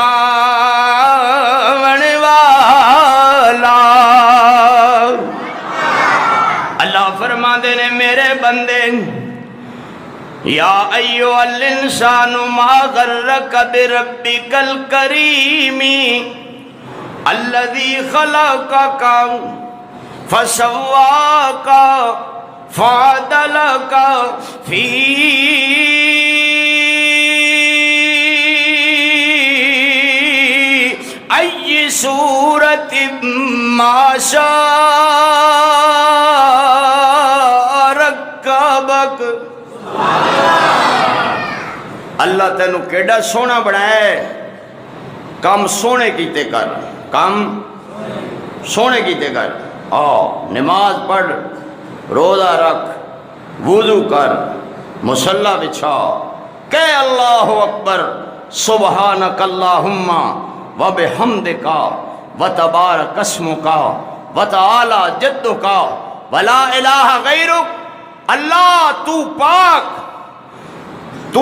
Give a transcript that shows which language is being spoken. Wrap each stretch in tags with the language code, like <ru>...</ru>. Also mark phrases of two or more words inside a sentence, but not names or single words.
<pa>پاون والا اللہ فرما دے نے میرے بندے</pa> <ar>یا ایوہ الانسان ما غرک بربک الکریم الذی خلقک فسواک فعدلک فی ای صورت ما شاء رکبک</ar> <pa>اللہ تینو کیڑا سونا بنایا ہے کام سونے کیتے کر کام سونے کیتے کر نماز پڑھ روزہ رکھ وضو کر مصلی بچھا کہ</pa> <ar>اللہ اکبر سبحانک اللہم وبحمدک وتبارک اسمک وتعالی جدک ولا الہ غیرک</ar> <pa>اللہ تو پاک تو</pa>